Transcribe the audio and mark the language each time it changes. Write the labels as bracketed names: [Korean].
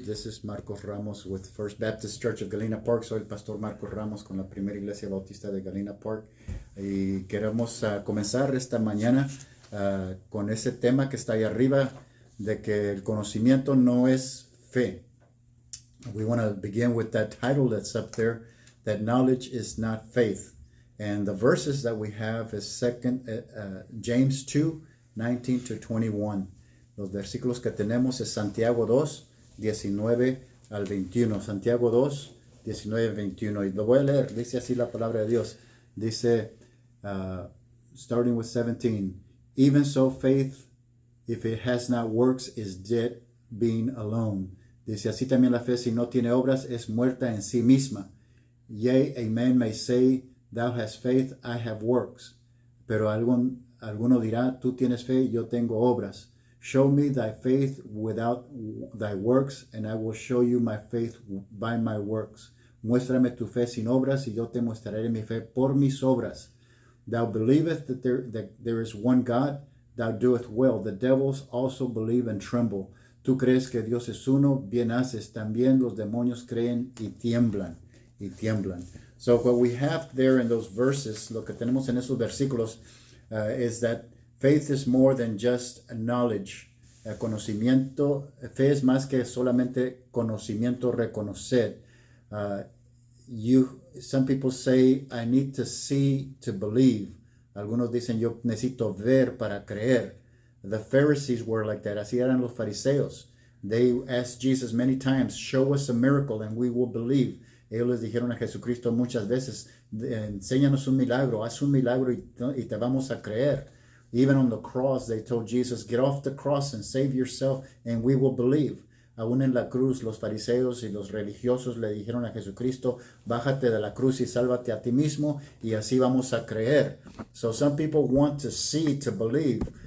[English] This is Marcos Ramos with First Baptist Church of Galena Park. [Spanish] Soy el pastor Marcos Ramos con la primera iglesia bautista de Galena Park. Y queremos comenzar esta mañana con ese tema que está ahí arriba de que el conocimiento no es fe. [English] We want to begin with that title that's up there, that knowledge is not faith. And the verses that we have is James 2:19 to 21. [Spanish] Los versículos que tenemos es Santiago 2, 19 al 21. Santiago 2, 19 al 21. Y lo voy a leer. Dice así la palabra de Dios. Dice, [English] starting with 17. Even so faith, if it has not works, is dead being alone. [Spanish] Dice así también la fe, si no tiene obras, es muerta en sí misma. [English] Yea, a man may say, thou hast faith, I have works. [Spanish] Pero alguno dirá, tú tienes fe, yo tengo obras. [English] Show me thy faith without thy works, and I will show you my faith by my works. [Spanish] Muéstrame tu fe sin obras, y yo te mostraré mi fe por mis obras. [English] Thou believest that there is one God, thou doest well. The devils also believe and tremble. [Spanish] Tú crees que Dios es uno, bien haces. También los demonios creen y tiemblan. [English] So what we have there in those verses, [Spanish] lo que tenemos en esos versículos, [English] is that faith is more than just knowledge. [Spanish] Conocimiento, fe es más que solamente conocimiento, reconocer. [English] Some people say, I need to see to believe. [Spanish] Algunos dicen, yo necesito ver para creer. [English] The Pharisees were like that. [Spanish] Así eran los fariseos. [English] They asked Jesus many times, show us a miracle and we will believe. [Spanish] Ellos les dijeron a Jesucristo muchas veces, enséñanos un milagro, haz un milagro y te vamos a creer. [English] Even on the cross, they told Jesus, get off the cross and save yourself and we will believe. [Spanish] Aún en la cruz, los fariseos y los religiosos le dijeron a Jesucristo, bájate de la cruz y sálvate a ti mismo y así vamos a creer. [English] So some people want to see to believe.